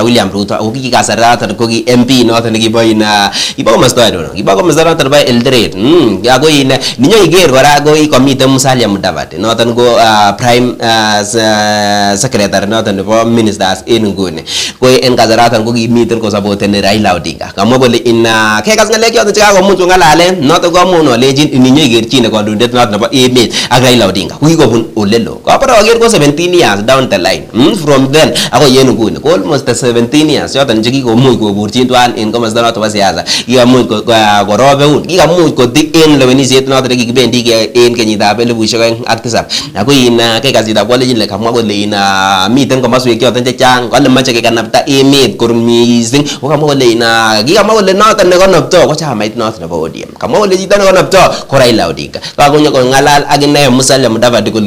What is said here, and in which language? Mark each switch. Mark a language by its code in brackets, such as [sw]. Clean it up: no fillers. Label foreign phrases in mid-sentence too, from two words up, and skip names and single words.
[kln] William Ruto ako ki kasarta ko ki MP noton nekibo in kibo komosta noton bo Eldoret ako in ninyo iger kora ko ikomiten Musalia Mudavadi noton ko [en] prime secretary [kln] noton nebo ministers en nguni ko en kasaratan ko kimiten ko supporteni Raila Odinga kamwa kole in kekas ngalek choton chekakomuch ngalalen noton ko amun olenjin ninyo igerchine kondoindet noton nebo emet ak Raila Odinga ko kikobun olelo kabarager ko [en] 17 years down the line from then [kln] akoi en nguni ko [en] almost 17 years [kln] yoton chekikomuch koburchin twan en komosta noton bo siasa kikomuch korobeun kikomuch koti en lewenisiet noton nekikibendi en kenyitab 2007 ako in kekasitab college le kamwa kole in miten komoswek choton chechang kole moche kekanapta emet kor mising ko kamwa kole in kikamwa kole noton nekonopto ko chamait noton nebo ODM kamwa kole chito nekonopto ko Raila Odinga kakonyo kongalal ak ine Musalia Mudavadi kole